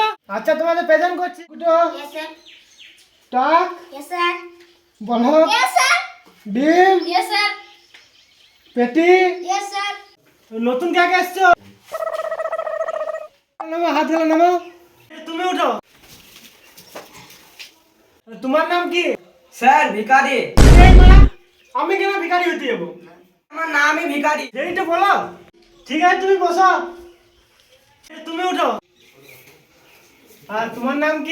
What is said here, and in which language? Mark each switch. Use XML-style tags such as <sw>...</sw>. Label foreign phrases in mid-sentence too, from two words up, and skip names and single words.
<bn>আচ্ছা তোমাদের প্রেজেন্ট করছি কুটো</bn> <en>yes sir</en> <bn>টাক</bn> <en>yes sir</en> <bn>বলো</bn> <en>yes sir</en> <bn>ডিম</bn> <en>yes sir</en> <bn>পেটি</bn> <en>yes sir</en> <bn>নতুন কে কে এসছো নামো হাত ধরে নামো তুমি উঠো তোমার নাম কি স্যার ভিখারি। এই মা আমি কেন ভিখারি হতে যাবো আমার নামই ভিখারি। এইটা বলো ঠিক আছে তুমি বসো তুমি উঠো আর তোমার নাম কি</bn>